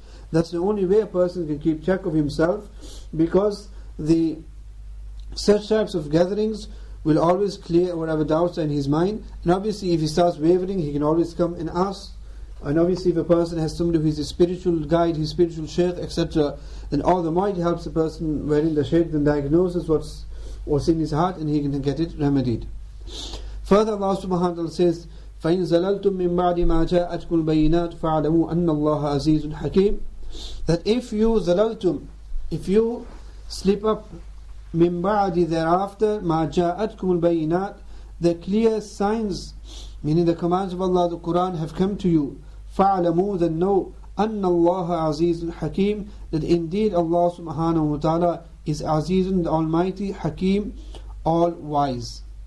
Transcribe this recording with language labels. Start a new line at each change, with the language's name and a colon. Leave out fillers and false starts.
English: That's the only way a person can keep track of himself, because such types of gatherings will always clear whatever doubts are in his mind. And obviously if he starts wavering, he can always come and ask. And obviously if a person has somebody who is his spiritual guide, his spiritual shaykh, etc., then all the more it helps the person wherein the shaykh then diagnoses what's in his heart, and he can get it remedied. Further, Allah subhanahu wa ta'ala says,
Arabic: فَإِن زَلَلْتُم مِّن بَعْدِ مَا جَاءَتْكُمُ الْبَيِّنَاتُ فَاعْلَمُوا أَنَّ اللَّهَ عَزِيزٌ حَكِيمٌ.
English: That if you slip up,
Arabic: مِن بَعْدِ
English: thereafter,
Arabic: مَا جَاءَتْكُمُ الْبَيِّنَاتُ,
English: the clear signs, meaning the commands of Allah, the Quran, have come to you,
Arabic: فَاعْلَمُوا,
English: then know,
Arabic: أَنَّ اللَّهَ عَزِيزٌ حَكِيمٌ,
English: that indeed Allah subhanahu wa ta'ala is Azizun, the Almighty, Hakim, all wise.